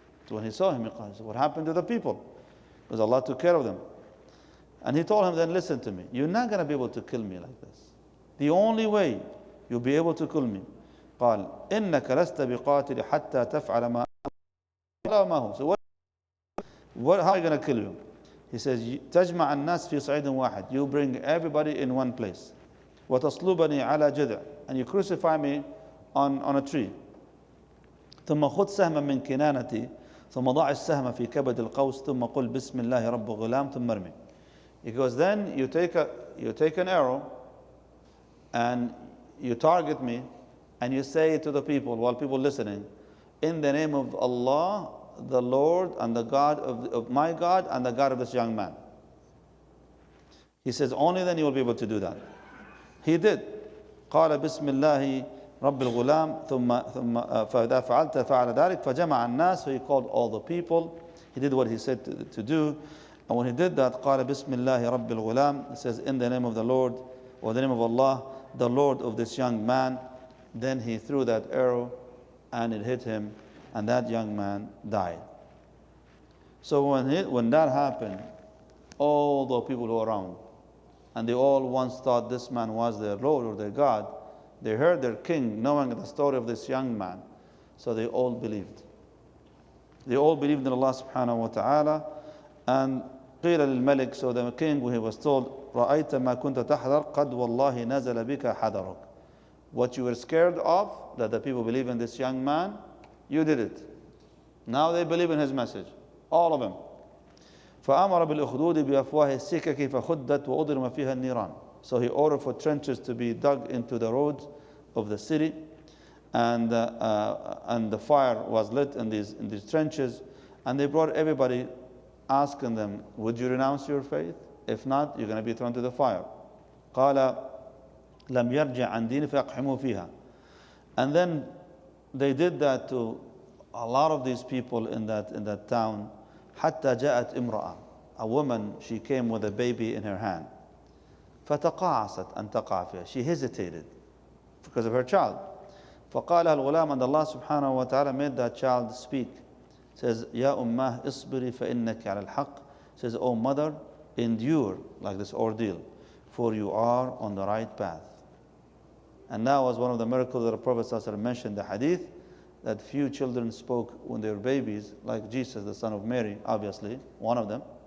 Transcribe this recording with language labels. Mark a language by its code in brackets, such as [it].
[en] So when he saw him, he said, what happened to the people? Because Allah took care of them. And he told him, then listen to me. You're not going to be able to kill me like this. The only way you'll be able to kill me, [ar] قال إنك لست بقاتل حتى تفعل ما هو. [en] So how are you going to kill you? He says, [ar] تجمع الناس في صعيد واحد. [en] You bring everybody in one place. [ar] وتصلبني على جذع. [en] And you crucify me on a tree. [ar] ثم خذ سهما من كنانتي ثم ضع السهم في كبد القوس ثم قل بسم الله رب غلام ثم ارمي. [en] He goes, then you take an arrow and you target me and you say to the people, while people listening, in the name of Allah, the Lord and the God of my God and the God of this young man. He says, only then you will be able to do that. He did. [ar] قال بسم الله رب الغلام ثم فإذا فعلت فعل ذلك فجمع الناس. [en] So he called all the people. He did what he said to do. And when he did that, [ar] قال بسم الله رب الغلام. [en] He says, in the name of the Lord, or the name of Allah, the Lord of this young man. Then he threw that arrow and it hit him, and that young man died. So when that happened, all the people who were around, and they all once thought this man was their Lord or their God, they heard their king knowing the story of this young man, so they all believed. They all believed in Allah subhanahu wa ta'ala. And [ar] قيل للملك, [en] so the king, when he was told, [ar] رأيت ما كنت تحذر قد والله نزل بك حذرك. [en] What you were scared of, that the people believe in this young man, you did it. Now they believe in his message, all of them. [ar] فأمر بالأخدود بأفواه السكك فخدت وأضرم فيها النيران. [en] So he ordered for trenches to be dug into the roads of the city, and the fire was lit in these trenches, and they brought everybody asking them, would you renounce your faith? If not, you're going to be thrown to the fire. [ar] قال لم يرجع عن دين فأقحموا فيها. [en] And then they did that to a lot of these people in that town. [ar] حتى جاءت امرأة, [en] a woman, she came with a baby in her hand. [ar] فتقاعست أن تقع فيها. [en] She hesitated because of her child. [ar] فقالها الغلام, [en] and Allah subhanahu wa ta'ala made that child speak. Says, [ar] يا أماه اصبري فإنك على الحق. [en] Says, oh mother, endure like this ordeal, for you are on the right path. And that was one of the miracles that the Prophet ﷺ mentioned, the hadith, that few children spoke when they were babies, like Jesus, the son of Mary, obviously, one of them.